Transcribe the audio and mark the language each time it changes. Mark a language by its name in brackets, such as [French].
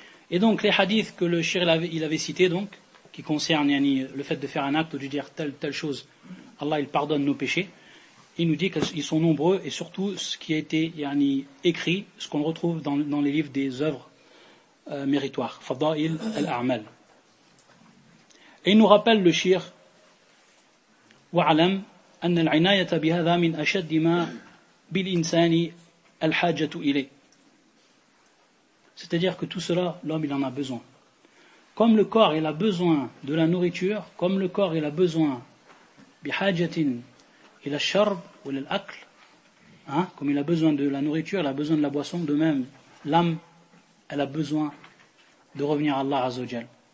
[French] Et donc les hadiths que le shir il avait cités donc, qui concernent yani, le fait de faire un acte ou de dire telle chose, Allah il pardonne nos péchés, il nous dit qu'ils sont nombreux et surtout ce qui a été yani, écrit, ce qu'on retrouve dans les livres des œuvres méritoires, Fadail al-A'mal. Et il nous rappelle le shir, [Arabic] وَعَلَمْ أَنَّ الْعِنَايَةَ بِهَذَا مِنْ أَشَدِّ مَا بِالْإِنْسَانِ الْحَاجَةُ إِلَيْهِ. [French] C'est-à-dire que tout cela, l'homme, il en a besoin. Comme le corps, il a besoin de la nourriture, comme le corps, il a besoin bihajatin il a sharb ou l'akl, comme il a besoin de la nourriture, il a besoin de la boisson, de même, l'âme, elle a besoin de revenir à Allah Azzawajal.